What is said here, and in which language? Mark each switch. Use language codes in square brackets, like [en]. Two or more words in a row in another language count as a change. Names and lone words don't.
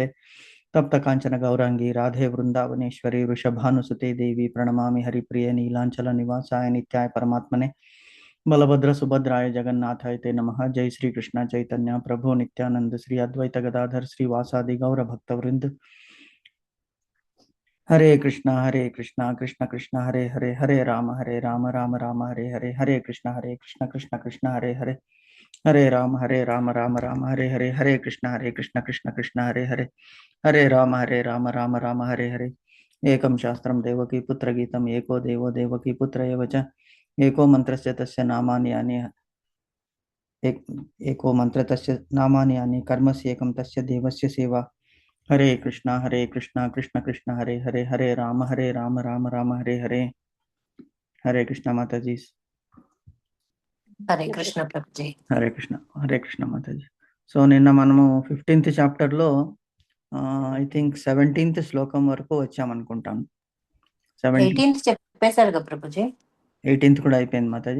[sa] तप्त कांचन गौरांगी राधे वृंदावनेश्वरी वृषभानुसुते देवी प्रणमामि हरिप्रिय नीलांचल निवासाय नित्याय परमात्मने बलभद्र सुभद्राय जगन्नाथाय ते नमः। जय श्री कृष्ण चैतन्य प्रभु नित्यानंद श्री अद्वैत गदाधर श्रीवासादि गौर भक्तवृंद। हरे कृष्णा कृष्ण कृष्ण हरे हरे हरे राम राम राम हरे हरे हरे कृष्ण कृष्ण कृष्ण हरे हरे हरे राम राम हरे कृष्ण कृष्ण कृष्ण हरे हरे हरे राम राम हरे हरे। एकं शास्त्रं देवकी पुत्र गीतम् एको देवो देवकी पुत्र एव च एको मंत्रस्य तस्य नामानि यानि एको मंत्र तस्य नामानि यानि कर्मस्य एकं तस्य देवस्य सेवा। हरे कृष्णा कृष्ण कृष्ण हरे हरे हरे राम राम हरे हरे। [hi] हरे कृष्णा माता जी। [te] హరే కృష్ణ ప్రభుజీ. హరే కృష్ణ మాతాజీ. సో నిన్న మనము 15th చాప్టర్ లో [en] I think [te] 17th శ్లోకం వరకు వచ్చామనుకుంటాను. 18th చెప్పేశారు కదా ప్రభుజీ. 18th కూడా అయిపోయింది మాతాజీ.